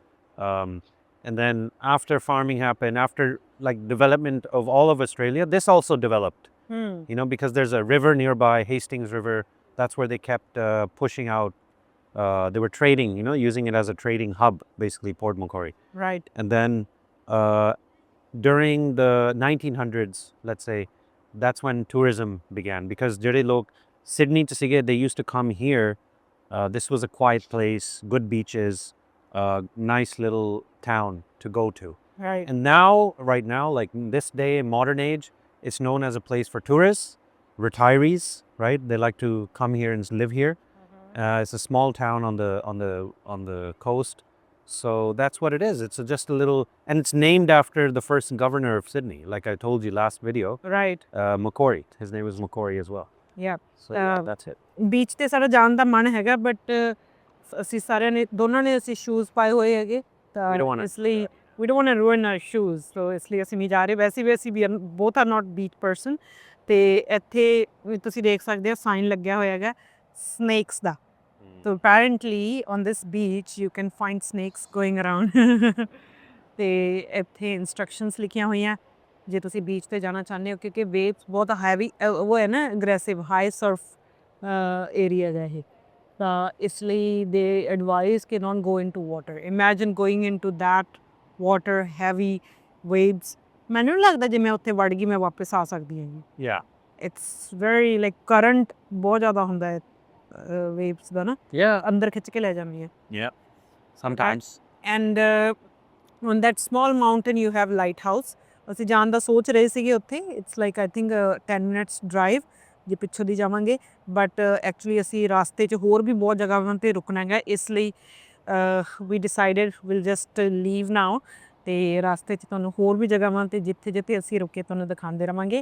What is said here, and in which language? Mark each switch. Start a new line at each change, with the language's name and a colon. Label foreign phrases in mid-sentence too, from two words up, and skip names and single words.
English: And then after farming happened, after like development of all of Australia, this also developed, you know, because there's a river nearby, Hastings River. That's where they kept pushing out. They were trading, you know, using it as a trading hub, basically, Port Macquarie. Right. And then during the 1900s, let's say, that's when tourism began, because
Punjabi: ਜਿਹੜੇ ਲੋਕ
English: Sydney to sige, they used to come here. This was a quiet place, good beaches, nice little town to go to. Right. And now, right now, like in this day, modern age, it's known as a place for tourists, retirees, right? They like to come here and live here. It's a small town on the coast. So that's what it is. It's just a little, and it's named after the first governor of Sydney, like I told you last video. Right. Macquarie. His name was Macquarie as well. Yeah. So yeah, that's it.
Punjabi: ਬੀਚ ਤੇ ਸਾਡਾ ਜਾਣ ਦਾ ਮਨ ਹੈਗਾ, ਬਟ ਅਸੀਂ ਸਾਰਿਆਂ ਨੇ, ਦੋਨਾਂ ਨੇ ਅਸੀਂ ਸ਼ੂਜ਼ ਪਾਏ ਹੋਏ ਹੈਗੇ, ਤਾਂ ਇਸ ਲਈ
English: we don't want to ruin our shoes,
Punjabi: so ਇਸ ਲਈ ਅਸੀਂ ਨਹੀਂ ਜਾ ਰਹੇ. ਵੈਸੇ ਵੀ ਅਸੀਂ
English: both are not beach person.
Punjabi: ਤੇ ਇੱਥੇ ਤੁਸੀਂ ਦੇਖ ਸਕਦੇ ਹੋ ਸਾਈਨ ਲੱਗਿਆ ਹੋਇਆ ਹੈਗਾ snakes ਦਾ.
English: So apparently on this beach you can find snakes going around.
Punjabi: ਤੇ ਇੱਥੇ instructions ਲਿਖੀਆਂ ਹੋਈਆਂ ਜੇ ਤੁਸੀਂ ਬੀਚ ਤੇ ਜਾਣਾ ਚਾਹੁੰਦੇ ਹੋ, ਕਿਉਂਕਿ ਵੇਵਸ ਬਹੁਤ ਹੈਵੀ ਉਹ ਹੈ ਨਾ,
English: aggressive high surf area
Punjabi: ਹੈ ਇਹ, ਤਾਂ ਇਸ ਲਈ
English: they advise
Punjabi: ਕਿ
English: not go into water. Imagine going into that water, heavy waves.
Punjabi: ਮੈਨੂੰ ਨਹੀਂ ਲੱਗਦਾ ਜੇ ਮੈਂ ਉੱਥੇ ਵੜ ਗਈ ਮੈਂ ਵਾਪਸ ਆ ਸਕਦੀ ਹੈਗੀ.
English: Yeah. It's very like current
Punjabi: ਬਹੁਤ ਜ਼ਿਆਦਾ ਹੁੰਦਾ ਹੈ ਵੇਵਸ ਦਾ ਨਾ, ਅੰਦਰ ਖਿੱਚ ਕੇ ਲੈ ਜਾਂਦੀ ਹੈ.
English: Yeah. Sometimes. And on that small mountain you have lighthouse.
Punjabi: ਅਸੀਂ ਜਾਣ ਦਾ ਸੋਚ ਰਹੇ ਸੀਗੇ ਉੱਥੇ.
English: It's like I think 10 minutes drive
Punjabi: ਜੇ ਪਿੱਛੋਂ ਦੀ ਜਾਵਾਂਗੇ,
English: but actually
Punjabi: ਅਸੀਂ ਰਾਸਤੇ 'ਚ ਹੋਰ ਵੀ ਬਹੁਤ ਜਗ੍ਹਾਵਾਂ 'ਤੇ ਰੁਕਣਾ ਹੈਗਾ, ਇਸ ਲਈ
English: we decided we'll just leave now.
Punjabi: ਅਤੇ ਰਸਤੇ 'ਚ ਤੁਹਾਨੂੰ ਹੋਰ ਵੀ ਜਗ੍ਹਾਵਾਂ 'ਤੇ ਜਿੱਥੇ ਜਿੱਥੇ ਅਸੀਂ ਰੁਕੇ ਤੁਹਾਨੂੰ ਦਿਖਾਉਂਦੇ ਰਹਾਂਗੇ.